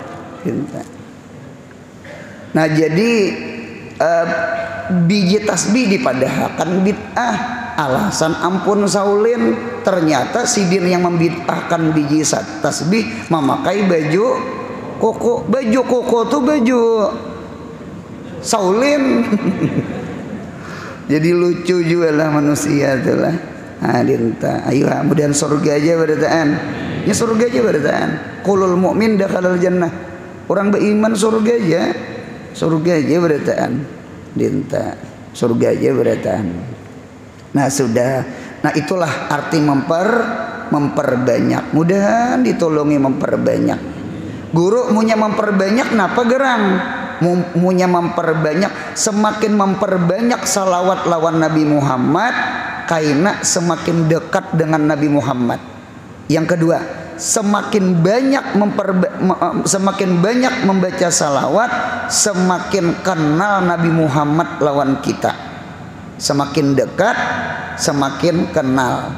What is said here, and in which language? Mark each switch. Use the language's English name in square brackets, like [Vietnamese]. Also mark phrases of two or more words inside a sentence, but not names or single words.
[Banjar] Nah jadi biji tasbih dipadahkan bid'ah alasan ampun saulin ternyata sidin yang membid'ahkan biji tasbih memakai baju koko tuh baju saulin. Jadi lucu juga lah manusia tuh lah. Dinta ayo kemudian surga aja berataan ya surga aja berataan [Arabic] كل مؤمن دخل الجنة [Banjar] orang beriman surga aja berataan dinta surga aja berataan. Nah sudah nah itulah arti memperbanyak mudahan ditolongi memperbanyak. Guru munya memperbanyak napa gerang munya memperbanyak semakin memperbanyak salawat lawan Nabi Muhammad kaina semakin dekat dengan Nabi Muhammad. Yang kedua semakin banyak membaca salawat semakin kenal Nabi Muhammad lawan kita. Semakin dekat semakin kenal.